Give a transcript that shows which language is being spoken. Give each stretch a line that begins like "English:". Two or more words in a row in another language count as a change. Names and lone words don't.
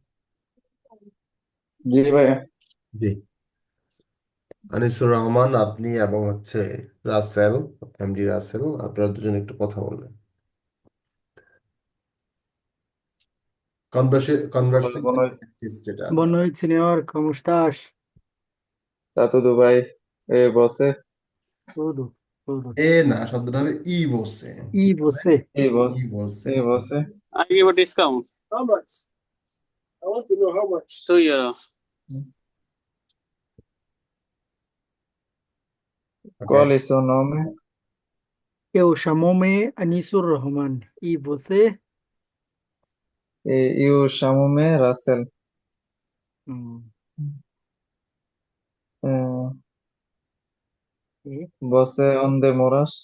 Bangla: জি ভাইয়া। জি। আনিসুর রহমান, আপনি এবং হচ্ছে রাসেল, এমডি রাসেল, আপনারা দুজনে একটু কথা বলবেন।
Portuguese: Boa
Bangla: কনভার্সেশন
Portuguese: noite.
Bangla: প্র্যাকটিস যেটা।
Portuguese: Boa noite, senhor. Como estás? Tá tudo bem? E você? Tudo, tudo.
Bangla: এ না, শব্দটা হবে
Portuguese: e você.
Bangla: কি
Portuguese: E
Bangla: হবে?
Portuguese: você? E
Bangla: ই
Portuguese: você?
Bangla: বসে।
Portuguese: E você?
English: I give a discount. How much? I want to know how much. 2 euros.
Bangla: ওকে।
Portuguese: Qual é seu nome? Eu chamo-me Anisur Rahman. E você? Eu chamo-me Russell. Hum, Hum, e Você onde moras?